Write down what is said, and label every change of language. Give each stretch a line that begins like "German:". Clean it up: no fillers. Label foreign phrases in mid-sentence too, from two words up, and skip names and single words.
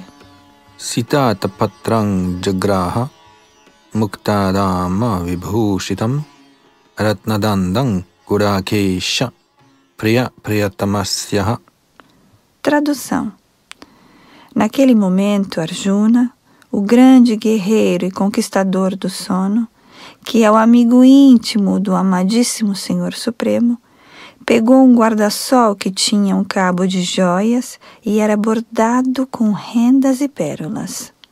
Sanskrit: सितातपत्रं जग्राह मुक्तादाम विभूषितम् रत्नदण्डं गुडाकेशः प्रियः प्रियतमस्य ह.
Portuguese: Tradução. Naquele momento, Arjuna, o grande guerreiro e conquistador do sono, que é o amigo íntimo do amadíssimo Senhor Supremo, pegou um guarda-sol que tinha um cabo de joias e era bordado com rendas e pérolas.